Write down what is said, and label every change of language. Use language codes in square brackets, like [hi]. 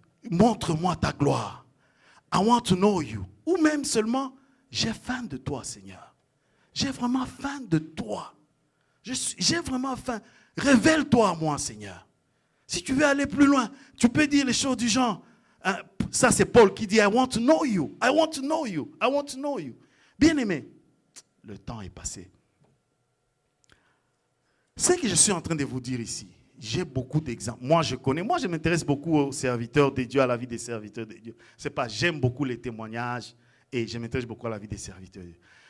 [fr] Montre-moi ta gloire. [en] I want to know you. [fr] Ou même seulement, j'ai faim de toi, Seigneur. J'ai vraiment faim de toi. J'ai vraiment faim. Révèle-toi à moi, Seigneur. Si tu veux aller plus loin, tu peux dire les choses du genre... Ça, c'est Paul qui dit, [en] I want to know you. I want to know you. I want to know you. [fr] Bien-aimé, le temps est passé. Ce que je suis en train de vous dire ici, j'ai beaucoup d'exemples. Moi, je m'intéresse beaucoup aux serviteurs de Dieu, à la vie des serviteurs de Dieu. C'est pas, j'aime beaucoup les témoignages et je m'intéresse beaucoup à la vie des serviteurs de Dieu.